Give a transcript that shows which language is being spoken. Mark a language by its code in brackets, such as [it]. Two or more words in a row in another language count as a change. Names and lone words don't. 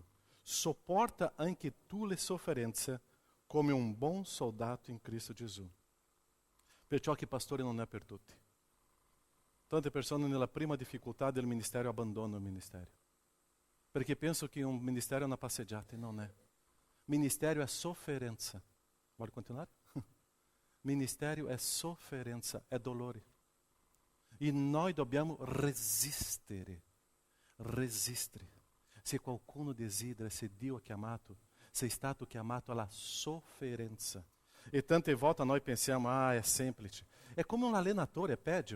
[it] Sopporta anche tu le sofferenze come un buon soldato in Cristo Gesù. Perciò che pastore non è per tutti. Tante persone nella prima difficoltà del ministero abbandonano il ministero. Perché penso che un ministero è una passeggiata e non è. Ministério é sofferenza. [pt] Pode continuar? [it] Ministério é sofferenza, é dolore. E noi dobbiamo resistere. Resistere. Se qualcuno desidera, se Dio ha chiamato, sei stato chiamato alla sofferenza. E tante volte noi pensiamo, è semplice. È come un allenatore, peggio.